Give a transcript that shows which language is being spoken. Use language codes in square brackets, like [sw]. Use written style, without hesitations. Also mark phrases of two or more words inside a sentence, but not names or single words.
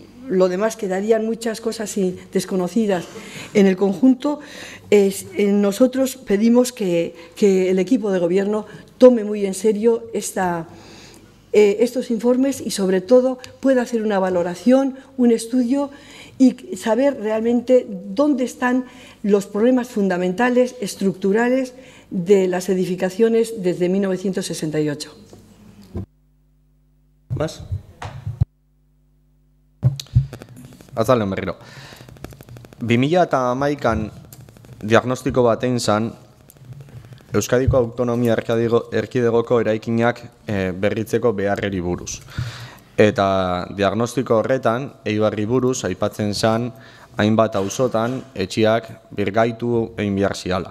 [es] lo demás quedarían muchas cosas desconocidas en el conjunto, nosotros pedimos que el equipo de gobierno tome muy en serio estos informes y sobre todo pueda hacer una valoración, un estudio y saber realmente dónde están los problemas fundamentales, estructurales de las edificaciones desde 1968. ¿Más? [eu] Azalen berriro. 2011an diagnostiko bat egin zen Euskadiko Autonomia Erkidegoko eraikinak berritzeko beharreri buruz. Eta diagnostiko horretan, Eibarri buruz aipatzen zen hainbat auzotan etxeak birgaitu egin behar ziala.